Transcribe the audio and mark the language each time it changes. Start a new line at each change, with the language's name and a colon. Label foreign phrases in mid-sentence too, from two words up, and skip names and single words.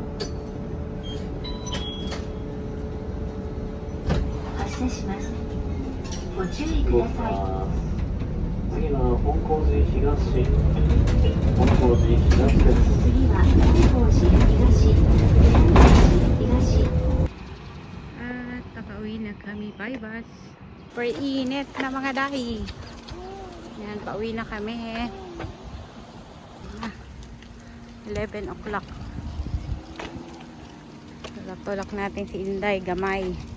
Japanese: 発車します。ご注意ください。次は本光寺東。本光寺東です。次は本光寺東。
Filipino: At nakauwi na kami.
English: Bye bus.
Filipino: For init na mga dahi. Yan, pauwi na kami.
English: 11 o'clock.
Filipino: Tulak-tulak natin si Inday, gamay.